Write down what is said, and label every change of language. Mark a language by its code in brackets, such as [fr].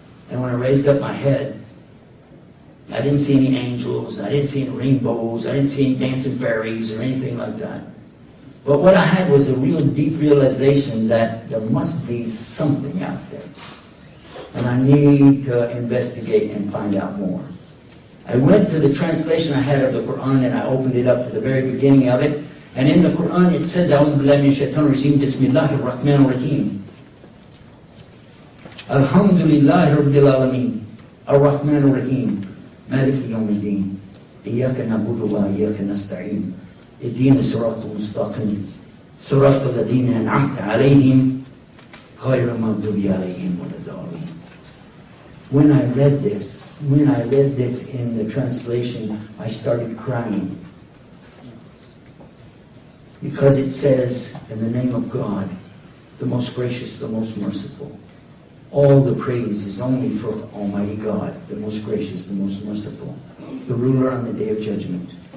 [en] And when I raised up my head, I didn't see any angels, I didn't see any rainbows, I didn't see any dancing fairies or anything like that. But what I had was a real deep realization that there must be something out there. And I need to investigate and find out more. I went to the translation I had of the Quran and I opened it up to the very beginning of it. And in the Quran it says, [ar] أعوذ بالله من الشيطان الرجيم بسم الله الرحمن الرحيم الحمد لله رب العالمين الرحمن الرحيم مالك يوم الدين إياك نعبد وإياك نستعين اهدنا الصراط المستقيم صراط الذين أنعمت عليهم غير المغضوب عليهم ولا الضالين. [en] When I read this in the translation, I started crying. Because it says, in the name of God, the most gracious, the most merciful. All the praise is only for Almighty God, the most gracious, the most merciful, the ruler on the day of judgment.